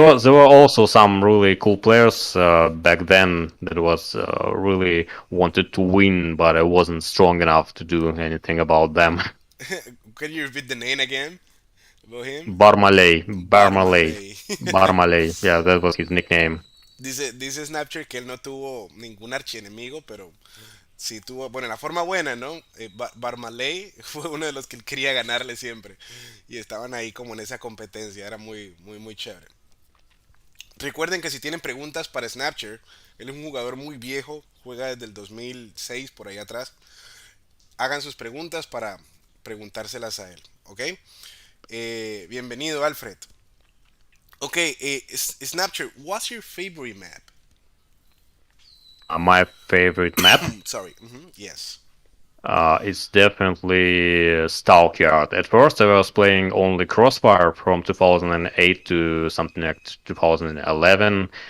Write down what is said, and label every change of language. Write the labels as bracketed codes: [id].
[en] was there were also some really cool players back then that was really wanted to win, but I wasn't strong enough to do anything about them. Can you repeat the name again about him? Barmaley, Barmaley, Barmaley. Barmaley. Yeah, that was his nickname. [es] Dice Snapchat que él no tuvo ningún archienemigo, pero sí tuvo, bueno, la forma buena, ¿no? Barmaley fue uno de los que él quería ganarle siempre. Y estaban ahí como en esa competencia, era muy, muy, muy chévere. Recuerden que si tienen preguntas para Snapchat, él es un jugador muy viejo, juega desde el 2006 por ahí atrás. Hagan sus preguntas para preguntárselas a él, ¿ok? Bienvenido, Alfred. [en] Ok, Snapchat, what's your favorite map? My favorite map Sorry, yes. is definitely Stalkyard. At first, I was playing only Crossfire from 2008 to something like 2011.